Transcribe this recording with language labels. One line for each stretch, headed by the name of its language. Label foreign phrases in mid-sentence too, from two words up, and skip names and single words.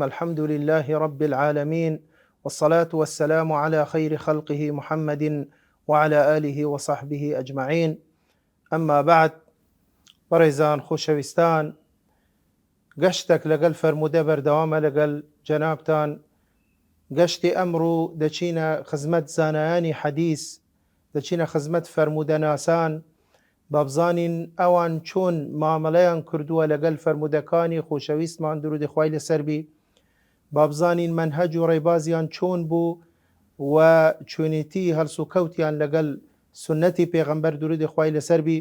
Arabic: الحمد لله رب العالمين، والصلاة والسلام على خير خلقه محمد وعلى آله وصحبه أجمعين. أما بعد،
Central Kurdish: بەڕێزان خۆشەویستان، گەشتێک لەگەڵ فەرموودە بەردەوامە لەگەڵ جەنابتان. گەشتی ئەمڕۆ دەچینە خزمەت زانایانی حەدیث، دەچینە خزمەت فەرموودە ناسان، با بزانین ئەوان چۆن مامەڵەیان کردووە لەگەڵ فەرموودەکانی خۆشەویستمان درودی خوای لەسەر بی، با بزانین مەنهەج و ڕێبازیان چۆن بوو و چۆنێتی هەڵس و کەوتیان لەگەڵ سنەتی پێغەمبەر درودی خوای لەسەر بی.